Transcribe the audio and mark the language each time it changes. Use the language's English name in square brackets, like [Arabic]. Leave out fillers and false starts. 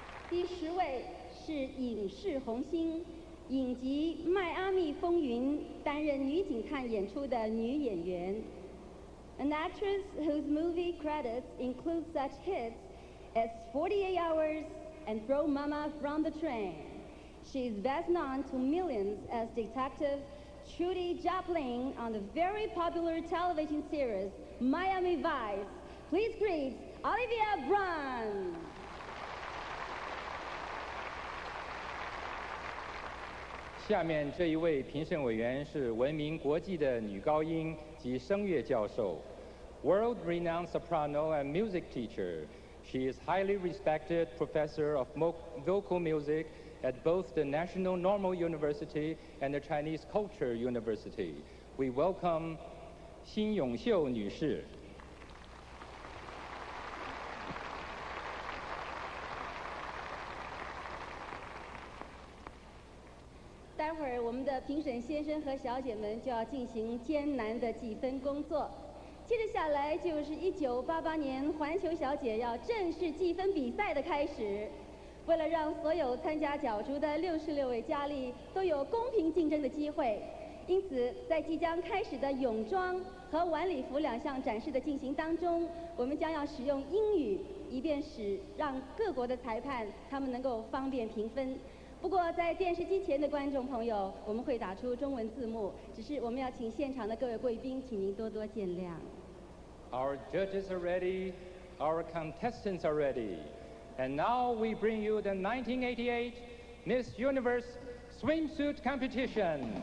[Chinese] 第10位是影视红星，影集《迈阿密风云》担任女警探演出的女演员。 [English] An actress whose movie credits include such hits as 48 Hours and Throw Mama from the Train. She is best known to millions as Detective Trudy Joplin on the very popular television series Miami Vice. Please greet Olivia Brun. [Chinese] 下面这一位评审委员是闻名国际的女高音及声乐教授 ， [English] world-renowned soprano and music teacher. She is highly respected professor of vocal music at both the National Normal University and the Chinese Culture University. We welcome 辛永秀女士。 [Chinese] 待会儿我们的评审先生和小姐们就要进行艰难的计分工作。接着下来就是1988年环球小姐要正式计分比赛的开始。为了让所有参加角逐的66位佳丽都有公平竞争的机会，因此在即将开始的泳装和晚礼服2项展示的进行当中，我们将要使用英语，以便让各国的裁判他们能够方便评分。不过，在电视机前的观众朋友，我们会打出中文字幕，只是我们要请现场的各位贵宾，请您多多见谅。 [English] Our judges are ready, our contestants are ready, and now we bring you the 1988 Miss Universe Swimsuit Competition.